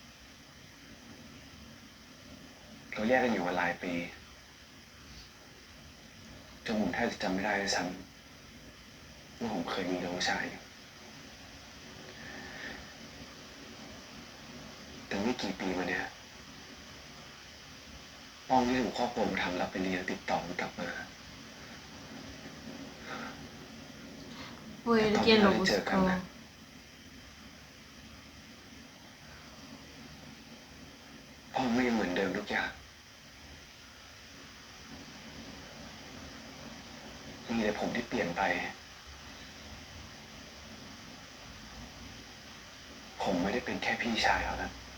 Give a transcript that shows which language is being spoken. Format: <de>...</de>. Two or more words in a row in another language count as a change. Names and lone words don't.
<th>เราแยกกันอยู่มาหลายปีจนผมแทบจะจำไม่ได้ด้วยซ้ำว่าผมเคยมีน้องชาย แต่ไม่กี่ปีมาเนี้ยป้องที่ถูกครอบครัวผมทำรับไปเลี้ยงติดต่อมันกลับมา</th> <es>Fue él quien lo buscó.</es> <th>พ่อไม่ยังเหมือนเดิมทุกอย่างมีแต่ผมที่เปลี่ยนไป ผมไม่ได้เป็นแค่พี่ชายเขานะ</th>